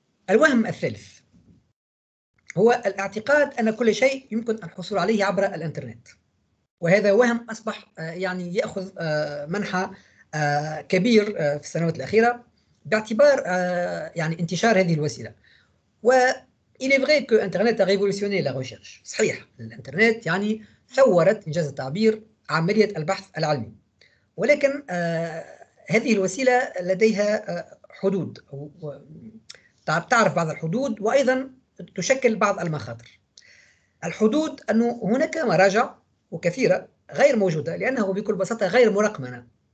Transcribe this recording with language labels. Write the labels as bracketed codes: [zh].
[ar] الوهم الثالث هو الاعتقاد أن كل شيء يمكن الحصول عليه عبر الإنترنت، وهذا وهم أصبح يعني يأخذ منحى كبير في السنوات الأخيرة باعتبار يعني انتشار هذه الوسيلة. [fr] il est vrai que Internet a révolutionné la recherche. [ar] صحيح، الإنترنت يعني ثورت إنجاز التعبير عملية البحث العلمي، ولكن هذه الوسيلة لديها حدود، أو تعرف بعض الحدود، وأيضا تشكل بعض المخاطر. الحدود أنه هناك مراجع وكثيرة غير موجودة لأنه بكل بساطة غير مرقمنة.